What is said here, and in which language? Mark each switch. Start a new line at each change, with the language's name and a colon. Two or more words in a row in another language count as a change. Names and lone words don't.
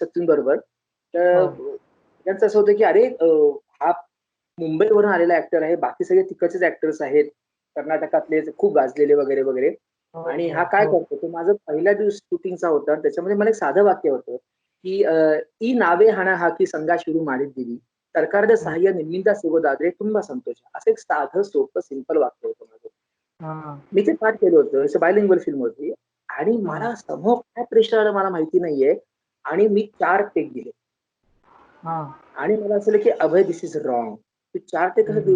Marathi: सत्यनबरोबर. तर हो. त्यांचं असं होतं की "अरे हा मुंबईवरून आलेला ॲक्टर आहे. बाकी सगळे तिकडचेच ॲक्टर्स आहेत. कर्नाटकातले खूप गाजलेले वगैरे, वगैरे. हो, आणि हो, हा काय हो. करतो?" तर माझं पहिल्या दिवस शूटिंगचा होता. त्याच्यामध्ये मला एक साधं वाक्य होतं, की
Kannada: "ಈ ನಾವೇ ಹಣ ಹಾಕಿ ಸಂಘ ಶುರು ಮಾಡಿದ್ದೀವಿ. ಸರ್ಕಾರದ
Marathi: हं.
Kannada: सहाय्य ನಿಮ್ಮಿಂದ ಸಿಗೋದಾದ್ರೆ ತುಂಬಾ संतोष."
Marathi: असं एक साधं, सोपं, सिंपल वाक्य होतं माझं. हां, मी ते पाठ केलं होतं.
English: It's a bilingual film
Marathi: होती आणि हां, मला समोर काय प्रेशर आलं मला माहिती नाहीये आणि मी 4 टेक दिले हां. आणि मला असं की "अभय
English: this is wrong.
Marathi: तू 4 टेक कसं हं, देऊ